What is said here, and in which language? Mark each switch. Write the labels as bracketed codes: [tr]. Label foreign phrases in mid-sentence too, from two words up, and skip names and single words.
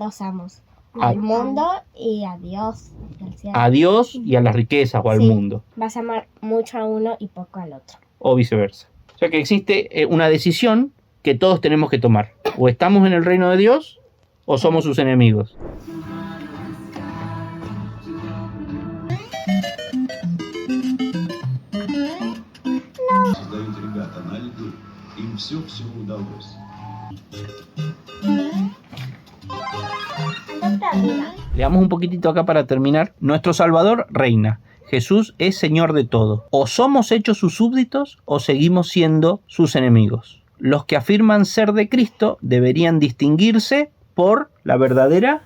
[es] a dos amos. al mundo y a Dios. A Dios y a las riquezas o al mundo. Vas a amar mucho a uno y poco al otro. O viceversa. O sea que existe una decisión que todos tenemos que tomar. O estamos en el reino de Dios o somos sus enemigos. [ru] Создают ребята на льду, им все удалось. [es] Leamos un poquitito acá para terminar. Nuestro Salvador reina. Jesús es Señor de todo. O somos hechos sus súbditos o seguimos siendo sus enemigos. Los que afirman ser de Cristo deberían distinguirse por la verdadera